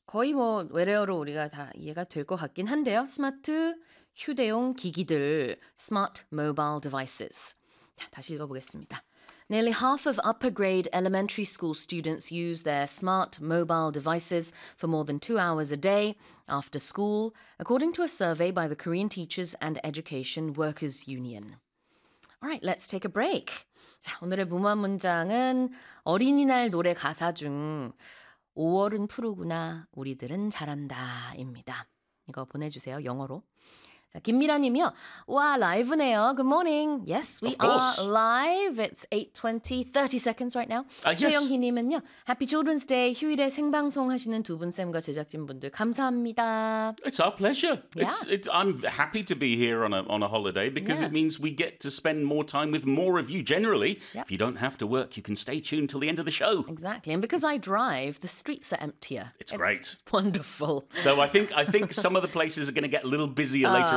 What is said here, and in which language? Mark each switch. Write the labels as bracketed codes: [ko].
[ko] 거의 뭐 외래어로 우리가 다 이해가 될 것 같긴 한데요. 스마트 휴대용 기기들, [en] smart mobile devices. [ko] 자, 다시 읽어보겠습니다. [en] Nearly half of upper-grade elementary school students use their smart mobile devices for more than 2 hours a day after school, according to a survey by the Korean Teachers and Education Workers Union. All right, let's take a break. [ko] 자, 오늘의 무모한 문장은 어린이날 노래 가사 중 5월은 푸르구나, 우리들은 자란다, 입니다. 이거 보내주세요, 영어로. [en] 자, 김미라님이요. [ko] 와, 라이브네요. [en] Good morning. Yes, we are live. It's 8:20, 30 seconds right now. Yes. 최영희님은요. Happy Children's Day. [ko] 휴일에 생방송하시는 두 분, 쌤과 제작진분들 감사합니다. [en] It's our pleasure. Yeah. I'm happy to be here on a holiday because yeah. it means we get to spend more time with more of you generally. Yep. If you don't have to work, you can stay tuned till the end of the show. Exactly. And because I drive, the streets are emptier. It's great. It's wonderful. Though I think some of the places are going to get a little busier later.